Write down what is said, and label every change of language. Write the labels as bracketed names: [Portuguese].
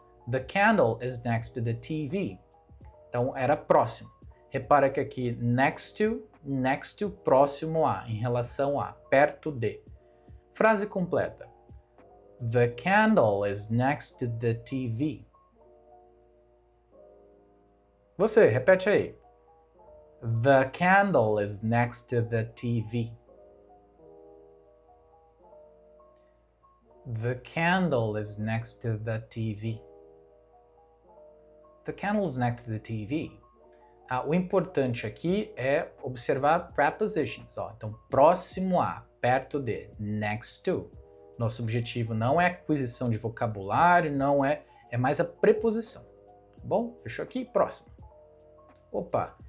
[English] The candle is next to the TV. [Portuguese] Então era próximo. Repara que aqui next to, próximo a, em relação a, perto de. Frase completa. [English] The candle is next to the TV. [Portuguese] Você, repete aí. [English] The candle is next to the TV. The candle is next to the TV. The candle is next to the TV. [Portuguese] O importante aqui é observar prepositions. Ó. Então, próximo a, perto de, next to. Nosso objetivo não é aquisição de vocabulário, não é mais a preposição. Tá bom? Fechou aqui? Próximo. Opa!